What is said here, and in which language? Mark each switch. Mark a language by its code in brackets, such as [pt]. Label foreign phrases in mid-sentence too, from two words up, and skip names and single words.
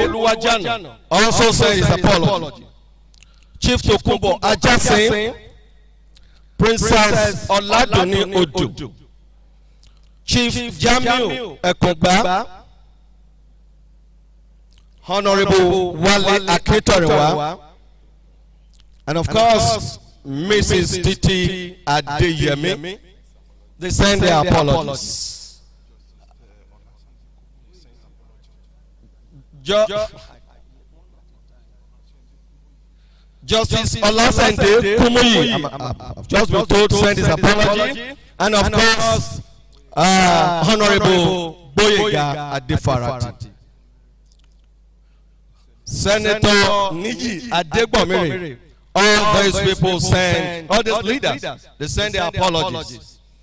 [en] Oluwajana also sent his apology. Chief Tokunbo Ajasin, Princess Oladuni Odu, Chief Jamiu Ekongba, Honorable Wale Akintorewa, and of course Mrs. Titi Adeyemi. They send their apologies. Justice Olasende Kumuyi, I've just been told to send his apology, and of course Honorable Boyega Adefarati. Senator Niji Adegbomire, all these people send, all these leaders, they send their apologies.